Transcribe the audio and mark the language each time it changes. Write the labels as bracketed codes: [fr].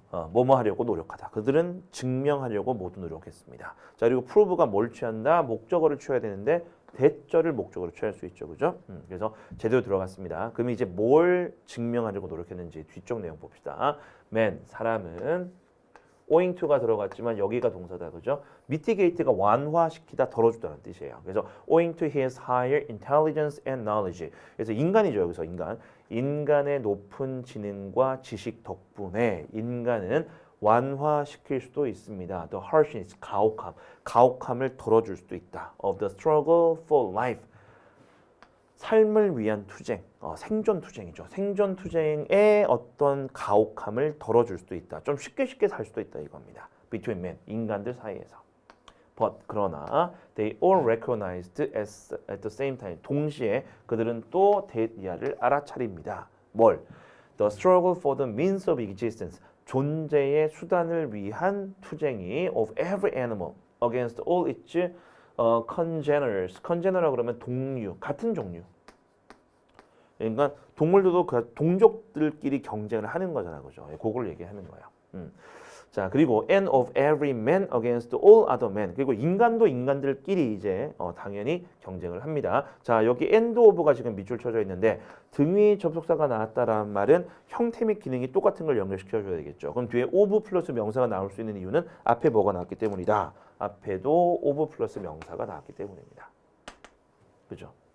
[ko] 뭐뭐 하려고 노력하다. 그들은 증명하려고 모두 노력했습니다. 자, 그리고 prove가 뭘 취한다? 목적어를 취해야 되는데 대절을 목적으로 취할 수 있죠. 그죠? 그래서 제대로 들어갔습니다. 그럼 이제 뭘 증명하려고 노력했는지 뒤쪽 내용 봅시다. man, 사람은 owing to가 들어갔지만 여기가 동사다. 그죠? mitigate가 완화시키다, 덜어주다는 뜻이에요. 그래서 [en] owing to his higher intelligence and knowledge. [ko] 그래서 인간이죠. 여기서 인간. 인간의 높은 지능과 지식 덕분에 인간은 완화시킬 수도 있습니다. [en] The harshness, [ko] 가혹함을 덜어줄 수도 있다. [en] Of the struggle for life, [ko] 삶을 위한 투쟁, 생존 투쟁이죠. 생존 투쟁의 어떤 가혹함을 덜어줄 수도 있다. 좀 쉽게 살 수도 있다 이겁니다. [en] Between men, [ko] 인간들 사이에서. [en] But [ko] 그러나 [en] they all recognized at the same time. [ko] 동시에 그들은 또 대야를 알아차립니다. 뭘? [en] The struggle for the means of existence. [ko] 존재의 수단을 위한 투쟁이 [en] of every animal against all its congeners. [ko] congener라 그러면 동류, 같은 종류. 그러니까 동물들도 그 동족들끼리 경쟁을 하는 거잖아, 그죠? 그걸 얘기하는 거예요. 자, 그리고 [en] and of every man against all other men. [ko] 그리고 인간도 인간들끼리 이제 당연히 경쟁을 합니다. 자, 여기 and of가 지금 밑줄 쳐져 있는데 등위 접속사가 나왔다라는 말은 형태 및 기능이 똑같은 걸 연결시켜줘야 되겠죠. 그럼 뒤에 of 플러스 명사가 나올 수 있는 이유는 앞에 뭐가 나왔기 때문이다. 앞에도 of 플러스 명사가 나왔기 때문입니다. 그죠?